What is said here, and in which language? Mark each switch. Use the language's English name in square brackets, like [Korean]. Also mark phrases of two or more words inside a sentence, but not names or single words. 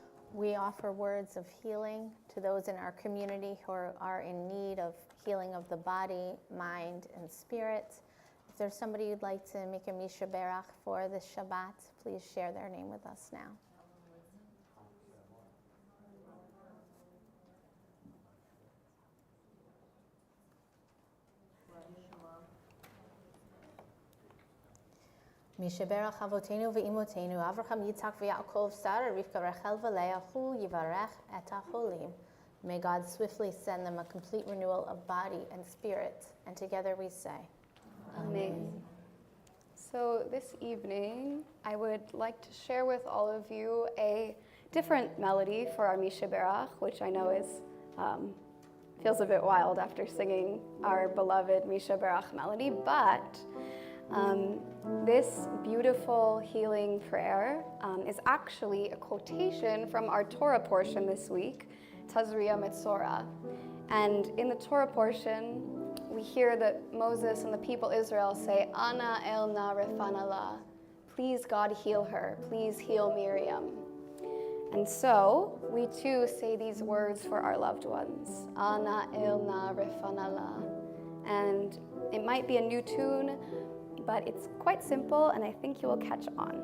[English] We offer words of healing to those in our community who are in need of healing of the body, mind, and spirit. If there's somebody you'd like to make a Misha Berach for this Shabbat, please share their name with us now. [Hebrew] מי שברך אבותינו ואמותינו, אברהם, יצחק, ויעקב, שרה, רבקה, רחל, ולאה, הוא יברך את החולים. [English] May God swiftly send them a complete renewal of body and spirit. And together we say, Amen. So this evening, I would like to share with all of you a different melody for our Misha Berach, which I know is feels a bit wild after singing our beloved Misha Berach melody, but this beautiful healing prayer is actually a quotation from our Torah portion this week, Tazria Metzora. And in the Torah portion, we hear that Moses and the people Israel say, [Hebrew] אנא אל נא רפא נא לה, [English] please God heal her, please heal Miriam. And so we too say these words for our loved ones, [Hebrew] אנא אל נא רפא נא לה. [English] And it might be a new tune, but it's quite simple, and I think you will catch on.